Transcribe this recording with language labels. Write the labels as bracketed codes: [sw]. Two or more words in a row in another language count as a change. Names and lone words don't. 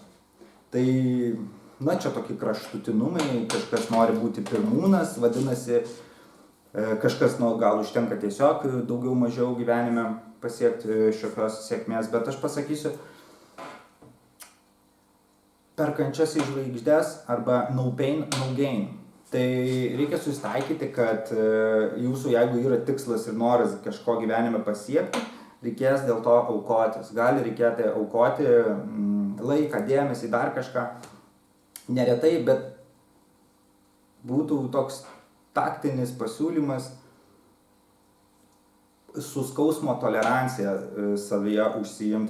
[lt] Tai, čia tokie kraštutinumai, kažkas nori būti pirmūnas, vadinasi, kažkas gal užtenka tiesiog daugiau mažiau gyvenime pasiekti šiokios sėkmės, bet aš pasakysiu, per kančias į žvaigždes arba [en] no pain, no gain. [lt] Tai reikia susitaikyti, kad jūsų, jeigu yra tikslas ir noras kažko gyvenime pasiekti, reikės dėl to aukotis. Gali reikėti aukoti laiką, dėmesį, dar kažką. Neretai, bet būtų toks taktinis pasiūlymas su skausmo tolerancija savyje užsiimti.